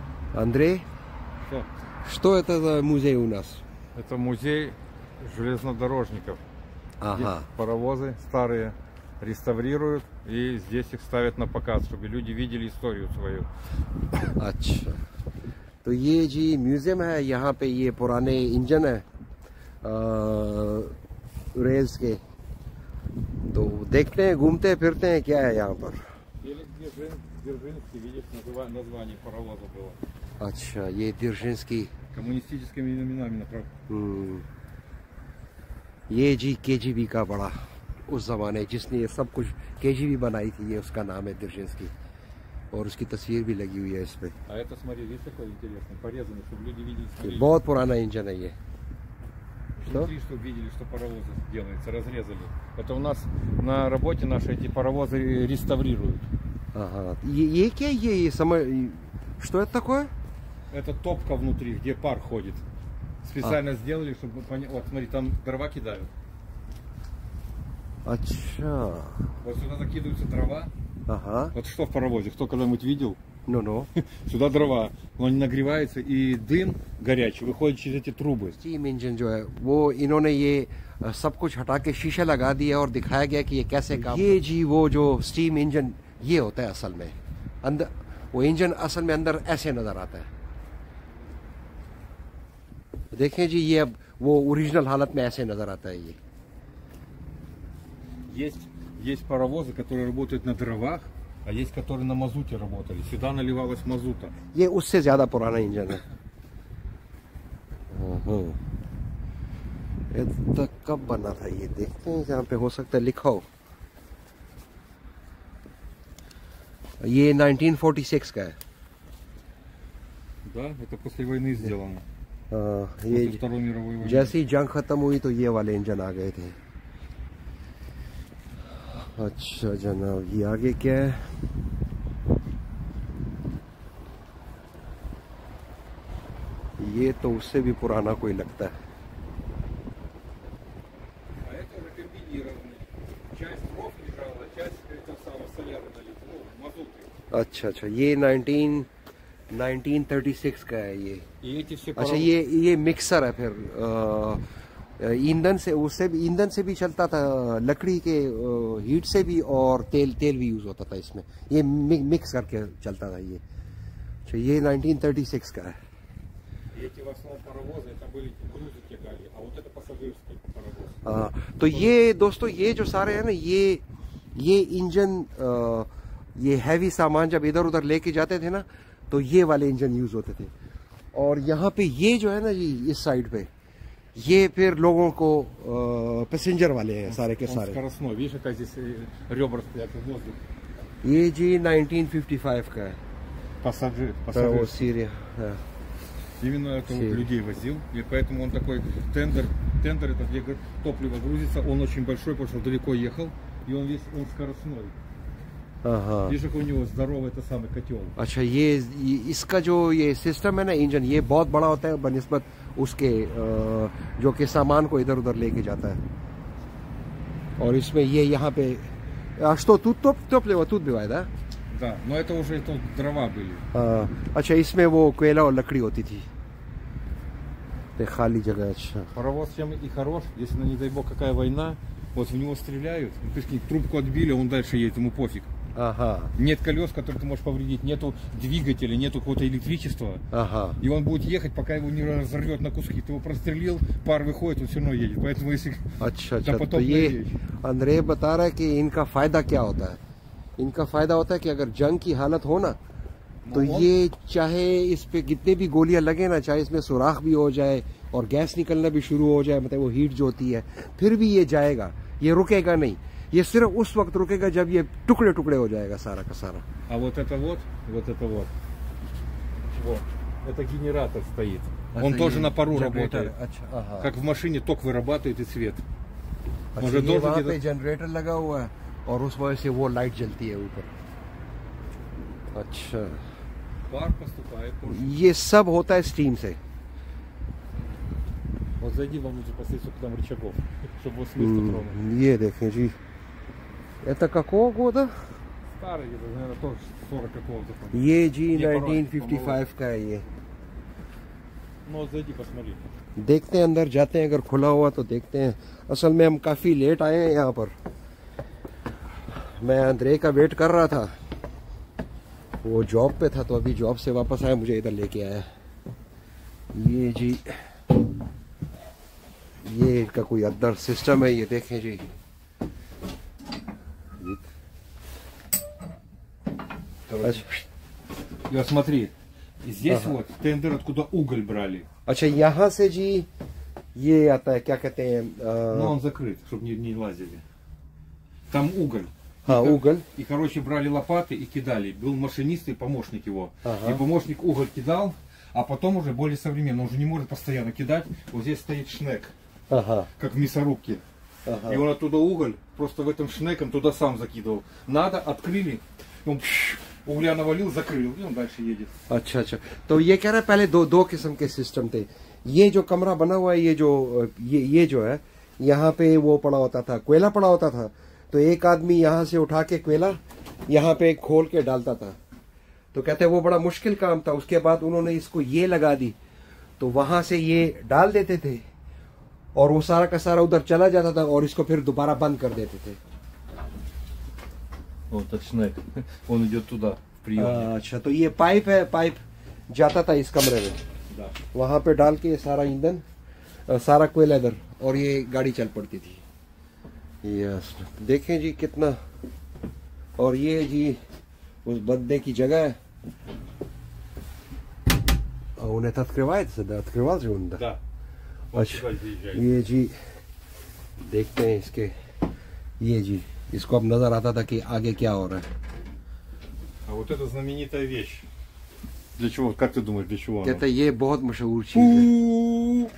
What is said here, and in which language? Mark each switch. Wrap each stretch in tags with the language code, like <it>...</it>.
<ru>Андрей, что это за музей у нас? Это музей железнодорожников. Ага. Здесь паровозы старые реставрируют и здесь их ставят на показ, чтобы люди видели историю свою.</ru> <hi>अच्छा, तो ये जी म्यूजियम है। यहाँ पे ये पुराने इंजन है रेल्स के। तो देखते हैं, घूमते फिरते हैं क्या है यहाँ पर।</hi> <ru>Дзержинский, видишь, название паровоза было.</ru> <hi>अच्छा, ये Дзержинский।</hi> <ru>Коммунистическими именами направлено.</ru> <hi>ये जी KGB का बड़ा उस जमाने जिसने ये सब कुछ KGB बनाई थी, ये उसका नाम है Дзержинский। और उसकी तस्वीर भी लगी हुई है इस पे।</hi> <ru>А это, смотри, видишь, такой интересный, порезанный, чтобы люди видели.</ru> <hi>बहुत पुराना इंजन है ये।</hi> <ru>Внутри, чтобы видели, что паровозы делается, разрезали. Это у нас на работе наши эти паровозы реставрируют. Ага.</ru> <hi>ये क्या ये</hi> <ru>что это такое? Это топка внутри, где пар ходит. Специально сделали, чтобы понять. Вот, смотри, там дрова кидают. अच्छा। Вот сюда закидывается дрова. Ага. Вот что в паровозе, кто когда-нибудь видел? Ну. Сюда дрова, он нагревается, и дым горячий выходит через эти трубы.</ru> <hi>स्टीम इंजन जो है वो इन्होंने ये सब कुछ हटा के शीशा लगा दिया और दिखाया गया कि ये कैसे काम। ये जी वो जो स्टीम इंजन ये होता है असल में। अंदर वो इंजन असल में अंदर ऐसे नजर आता है। देखें जी, ये अब वो ओरिजिनल हालत में ऐसे नजर आता है ये।</hi> <ru>Есть паровозы, которые работают на дровах, а есть, которые на мазуте работали. Сюда наливалось мазута.</ru> <hi>ये उससे ज्यादा पुराना इंजन है। ये कब बना था ये देखते हैं। यहाँ पे हो सकता है लिखा हो। ये 1946 का है।</hi> <ru>Да, это после войны сделано.</ru> <hi>ये</hi> <ru>Второй мировой войны.</ru> <hi>जैसे ही जंग खत्म हुई तो ये वाले इंजन आ गए थे। अच्छा जनाब, ये आगे क्या है? ये तो उससे भी पुराना कोई लगता है।</hi> <ru>А это уже комбинированный. Часть дров лежала, часть этого самого соляра налито, мазуты.</ru> <hi>अच्छा, ये 1936 का है ये।</hi> <ru>И эти все</ru> <hi>अच्छा, ये मिक्सर है फिर। ईंधन से भी चलता था, लकड़ी के हीट से भी, और तेल भी यूज होता था इसमें। ये मिक्स करके चलता था ये। अच्छा, ये 1936 का है।</hi> <ru>Эти в основном паровозы, это были грузы тягали, а вот это пассажирский паровоз.</ru> <hi>हाँ, तो ये दोस्तों, ये जो सारे हैं ना, ये इंजन, ये हैवी सामान जब इधर उधर लेके जाते थे ना, तो ये वाले इंजन यूज होते थे। और यहाँ पे ये जो है ना जी, इस साइड पे ये फिर लोगों को पैसेंजर वाले हैं सारे के सारे।</hi> <ru>Скоростной, видишь, как здесь ребра стоят в воздух.</ru> <hi>ये जी 1955 का है।</hi> <ru>Пассажир.</ru> <hi>वो सीरिया।</hi> <ru>Именно это вот людей возил, и поэтому он такой тендер это где топливо грузится, он очень большой, потому что далеко ехал, и он скоростной.</ru> <hi>हाँ।</hi> <ru>Видишь, как у него здоровый это самый котел.</ru> <hi>अच्छा, ये इसका जो ये सिस्टम है ना, इंजन, ये बहुत बड़ा होता है बनिस्बत उसके जो कि सामान को इधर उधर लेके जाता है। और इसमें ये यहाँ पे</hi> <ru>что тут топливо тут бывает, да? Да, но это уже дрова были.</ru> <hi>अच्छा, इसमें वो कोयला और लकड़ी होती थी। खाली जगह। अच्छा,</hi> <ru>Паровоз чем и хорош, если, не дай бог, какая война, вот в него стреляют, трубку отбили, он дальше едет, ему пофиг. Ага. Нет колес, которые ты можешь повредить, нету двигателя, нету какого-то электричества. Ага. И он будет ехать, пока его не разорвет на куски. Ты его прострелил, пар выходит, он все равно едет. Поэтому если...</ru> <hi>अच्छा, तो ये अंद्रे बता रहा है कि इनका फायदा क्या होता है। इनका फायदा होता है कि अगर जंग की हालत हो ना, तो ये चाहे इस पे कितने भी गोलियां लगे ना, चाहे इसमें सुराख भी हो जाए और गैस निकलना भी शुरू हो जाए, मतलब वो हीट जो होती है, फिर भी ये जाएगा, ये रुकेगा नहीं। ये सिर्फ उस वक्त रुकेगा जब ये टुकड़े टुकड़े हो जाएगा सारा का सारा।</hi> <ru>А вот это вот. Вот. Это генератор стоит. Он тоже на пару работает.</ru> <hi>अच्छा,</hi> <ru>как в машине ток вырабатывает и свет.</ru> <hi>अच्छा, ये वहाँ पे जनरेटर लगा हुआ है और उस वजह से वो लाइट जलती है ऊपर। अच्छा,</hi> <ru>Пар поступает тоже.</ru> <hi>ये सब होता है स्टीम से।</hi> <ru>Вот зайди внутрь, посмотри, сколько там рычагов, чтобы его с места тронуть.</ru> <hi>ये देखें जी,</hi> <ru>это какого года? Старый, наверное, тоже 40 какого-то там.</ru> <hi>ये जी ये порой 1955 का है ये।</hi> <ru>Ну вот зайди, посмотри.</ru> <hi>देखते हैं, अंदर जाते हैं, अगर खुला हुआ तो देखते हैं। असल में हम काफ़ी लेट आए हैं यहाँ पर। मैं अंद्रे का वेट कर रहा था, वो जॉब पे था, तो अभी जॉब से वापस आया, मुझे इधर लेके आया। ये जी, ये इनका कोई अंदर सिस्टम है, ये देखें जी।</hi> <ru>Я смотри, здесь вот тендер, откуда уголь брали.</ru> <hi>अच्छा, यहाँ से जी ये आता है, क्या कहते हैं?</hi> <ru>Но он закрыт, чтобы не лазили. Там уголь.</ru> <hi>हाँ, уголь.</hi> <ru>И, короче, брали лопаты и кидали. Был машинист и помощник его. Ага. И помощник уголь кидал, а потом уже более современно. Он уже не может постоянно кидать. Вот здесь стоит шнек, Ага. как в мясорубке. Ага. И он оттуда уголь просто в этом шнеком туда сам закидывал. Надо, открыли, он угля навалил, закрыл, и он дальше едет.</ru> <hi>अच्छा अच्छा, तो ये कह रहा है पहले दो किस्म के सिस्टम थे। ये जो कमरा बना हुआ है, ये जो है, यहाँ पे वो पड़ा होता था, कोयला पड़ा होता था। तो एक आदमी यहाँ से उठा के कोयला यहाँ पे खोल के डालता था। तो कहते हैं वो बड़ा मुश्किल काम था। उसके बाद उन्होंने इसको ये लगा दी, तो वहां से ये डाल देते थे और वो सारा का सारा उधर चला जाता था, और इसको फिर दोबारा बंद कर देते थे।</hi> <ru>Вот этот шнек, он идет туда, в приемник.</ru> <hi>अच्छा, तो ये पाइप है, पाइप जाता था इस कमरे में,</hi> <ru>Да.</ru> <hi>वहां पे डाल के सारा ईंधन, सारा कोयला इधर, और ये गाड़ी चल पड़ती थी। यस, देखें जी कितना। और ये जी उस बंदे की जगह है।</hi> <ru>Он это открывается, да? Открывал же он, да? Да. Вот</ru> <hi>अच्छा,</hi> <ru>сюда заезжает.</ru> <hi>ये जी देखते हैं इसके, ये जी, इसको अब नजर आता था कि आगे क्या हो रहा है।</hi> <ru>А вот эта знаменитая вещь. Для чего? Как ты думаешь, для чего она?</ru> <hi>कहता है ये बहुत मशहूर चीज है।</hi>